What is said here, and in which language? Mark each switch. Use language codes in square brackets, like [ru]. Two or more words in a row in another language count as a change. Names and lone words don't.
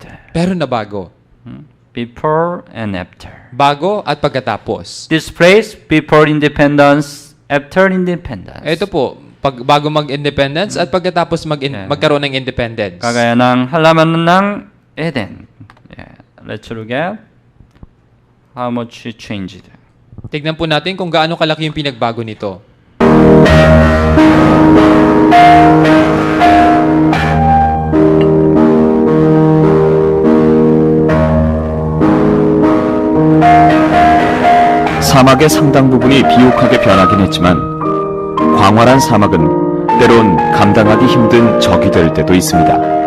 [tl] Pero nabago. [en] Before and after. [tl] Bago at pagkatapos. [en] This place, before independence, after independence. [tl] Ito po, bago mag-independence at pagkatapos magkaroon ng independence. Kagaya ng halaman ng Eden. [en] Let's look at how much it changed. [tl] Tignan po natin kung gaano kalaki yung pinagbago nito. [ko] 사막의 상당 부분이 비옥하게 변하긴 했지만 광활한 사막은 때론 감당하기 힘든 적이 될 때도 있습니다.